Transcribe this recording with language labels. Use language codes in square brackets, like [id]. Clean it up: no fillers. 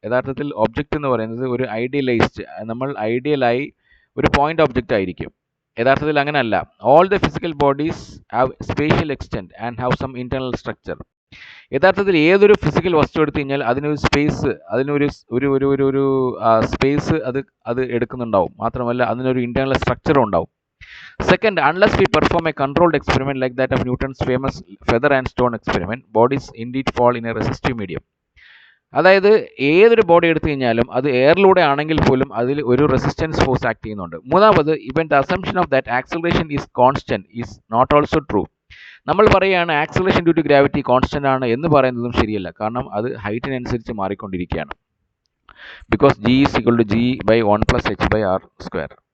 [ml] യഥാർത്ഥത്തിൽ ഒബ്ജക്റ്റ് എന്ന് പറയുന്നത് ഒരു ഐഡിയലായി ഒരു പോയിന്റ് ഒബ്ജക്റ്റ് ആയിരിക്കും. യഥാർത്ഥത്തിൽ അങ്ങനെയല്ല. [en] All the physical bodies have spatial extent and have some internal structure. [ml] യഥാർത്ഥത്തിൽ ഏതൊരു ഫിസിക്കൽ വസ്തു എടുത്തു കഴിഞ്ഞാൽ അതിനൊരു സ്പേസ്, ഒരു സ്പേസ് അത് എടുക്കുന്നുണ്ടാവും. മാത്രമല്ല അതിനൊരു ഇന്റേണൽ സ്ട്രക്ചറും ഉണ്ടാവും. [en] Second, unless we perform a controlled experiment like that of Newton's famous feather and stone experiment, bodies indeed fall in a resistive medium. [ml] അതായത് ഏതൊരു ബോഡി എടുത്തു കഴിഞ്ഞാലും അത് എയറിലൂടെ ആണെങ്കിൽ പോലും അതിൽ ഒരു റെസിസ്റ്റൻസ് ഫോഴ്സ് ആക്ട് ചെയ്യുന്നുണ്ട്. [en] മൂന്നാമത്, even the assumption of that acceleration is constant is not also true. [ml] നമ്മൾ പറയുകയാണ് acceleration due to gravity constant ആണ് എന്ന് പറയുന്നതും ശരിയല്ല. കാരണം അത് ഹൈറ്റിനനുസരിച്ച് മാറിക്കൊണ്ടിരിക്കുകയാണ്. [en] Because g is equal to g by 1 plus h by R square.